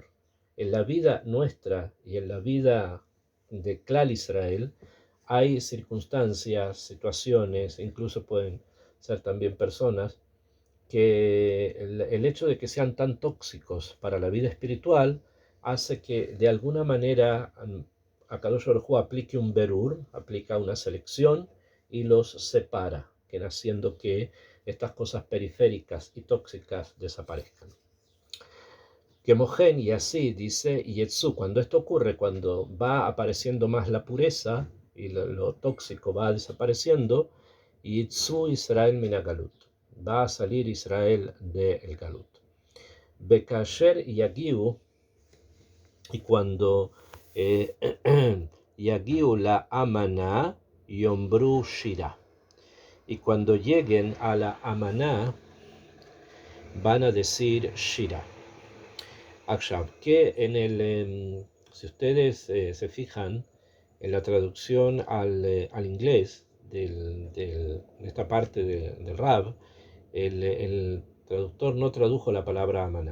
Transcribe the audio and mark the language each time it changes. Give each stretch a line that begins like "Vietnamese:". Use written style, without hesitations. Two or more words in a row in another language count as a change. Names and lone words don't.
Spanish: En la vida nuestra y en la vida de Klal Israel hay circunstancias, situaciones, incluso pueden ser también personas, que el hecho de que sean tan tóxicos para la vida espiritual hace que de alguna manera
Hebrew: הקדוש ברוך הוא
Spanish: aplique un berur, aplica una selección y los separa, que haciendo que estas cosas periféricas y tóxicas desaparezcan. Que mojen, y así dice Yetsu, cuando esto ocurre, cuando va apareciendo más la pureza y lo tóxico va desapareciendo,
Hebrew: יצאו ישראל מהגלות,
Spanish: va a salir Israel del galut.
Hebrew: בכאשר יגיעו,
Spanish: y cuando
Hebrew: יגיעו לאמנה יאמרו שירה,
Spanish: y cuando lleguen a la Amaná van a decir Shira. Akshav, que si ustedes se fijan en la traducción al inglés de esta parte del Rab, el traductor no tradujo la palabra Amaná.